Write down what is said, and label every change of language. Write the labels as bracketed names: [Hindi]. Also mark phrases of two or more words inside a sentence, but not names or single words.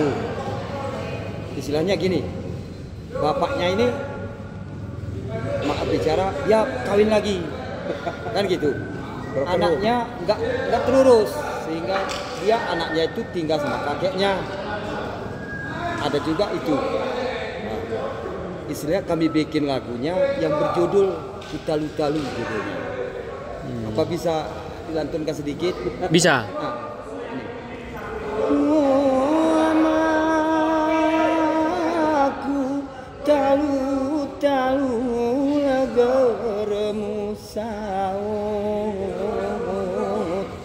[Indonesian] Istilahnya gini, bapaknya ini maaf bicara, dia kawin lagi, kan gitu. Anaknya nggak terurus, sehingga dia anaknya itu tinggal sama kakeknya. Ada juga itu. Nah, istilahnya kami bikin lagunya yang berjudul Utalu-Talu judulnya. Apa bisa dilantunkan sedikit? Bisa. Nah, ini. [Gayo] Aku talu-talu lagermu saut,